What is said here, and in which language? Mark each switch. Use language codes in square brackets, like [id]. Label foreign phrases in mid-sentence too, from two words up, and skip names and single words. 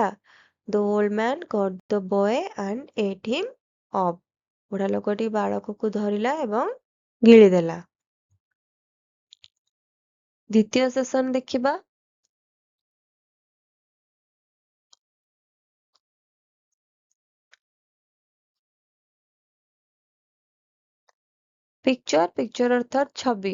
[en] The old man caught the boy and ate him up. [or] ବୁଢା ଲୋକଟି ବାଳକକୁ ଧରିଲା ଏବଂ ଗିଳିଦେଲା। ଦ୍ୱିତୀୟ ସେସନ ଦେଖିବା। ପିକ୍ଚର ଅର୍ଥାତ୍ ଛବି।